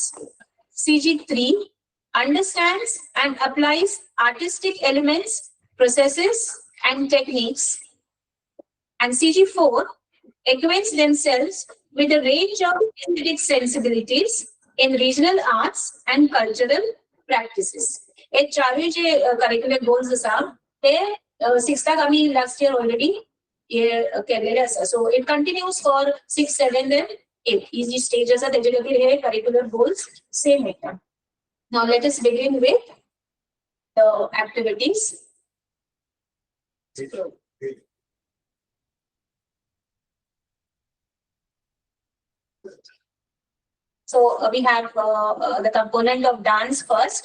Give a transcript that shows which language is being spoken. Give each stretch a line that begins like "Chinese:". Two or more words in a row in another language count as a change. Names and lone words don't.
English: CG3 understands and applies artistic elements, processes, and techniques. And CG4 acquaints themselves with a range of aesthetic sensibilities in regional arts and cultural practices.
Konkani: हे चारवे जे
English: curricular goals
Konkani: आसा ते 6th आमी
English: last year already
Konkani: केलेले आसा.
English: So it continues for 6, 7, and 8.
Konkani: ही जी stage आसा तेजे खातीर हे
English: curricular goals
Konkani: same येता.
English: Now let us begin with the activities. So we have the component of dance first.